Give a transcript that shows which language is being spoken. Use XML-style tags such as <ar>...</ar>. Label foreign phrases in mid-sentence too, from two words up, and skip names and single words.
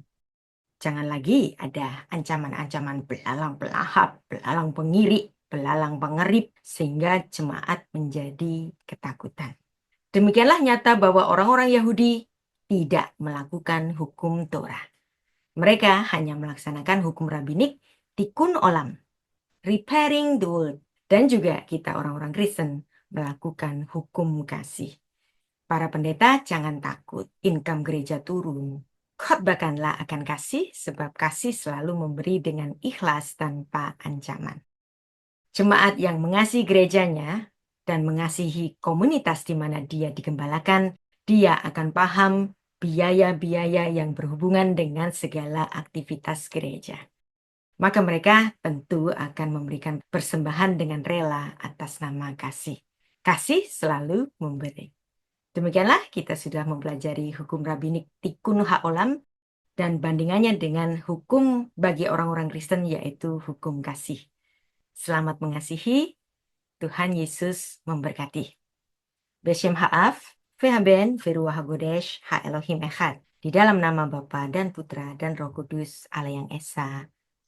<id>Jangan lagi ada ancaman-ancaman belalang pelahap, belalang pengiri, belalang pengerip, sehingga jemaat menjadi ketakutan. Demikianlah nyata bahwa orang-orang Yahudi tidak melakukan hukum Torah. Mereka hanya melaksanakan hukum rabbinik,</id> <he>תיקון עולם,</he> <en>repairing the world,</en> <id>dan juga kita orang-orang Kristen melakukan hukum kasih. Para pendeta jangan takut, income gereja turun. Khotbahkanlah akan kasih, sebab kasih selalu memberi dengan ikhlas tanpa ancaman. Jemaat yang mengasihi gerejanya dan mengasihi komunitas di mana dia digembalakan, dia akan paham biaya-biaya yang berhubungan dengan segala aktivitas gereja. Maka mereka tentu akan memberikan persembahan dengan rela atas nama kasih. Kasih selalu memberi. Demikianlah kita sudah mempelajari hukum rabbinik</id> <he>תיקון העולם</he> <id>dan bandingannya dengan hukum bagi orang-orang Kristen yaitu hukum kasih. Selamat mengasihi, Tuhan Yesus memberkati.</id> <he>בשם האב והבן ורוח הקודש האלוהים אחד.</he> <id>Di dalam nama Bapa dan Putra dan Roh Kudus, Allah yang Esa.</id>